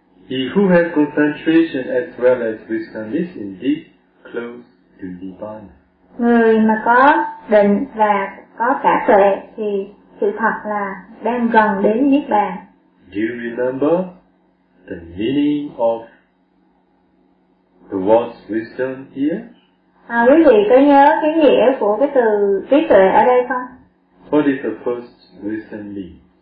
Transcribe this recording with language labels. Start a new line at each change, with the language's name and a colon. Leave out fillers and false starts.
English: He who has concentration as well as wisdom is indeed close to Nirvana.
Vietnamese: Người mà có định và có cả tuệ thì sự thật là đang gần đến Niết Bàn.
English: Do you remember the meaning of the word wisdom here?
Vietnamese: Quý vị có nhớ cái nghĩa của cái từ trí tuệ ở đây không?
English: What is the first wisdom mean?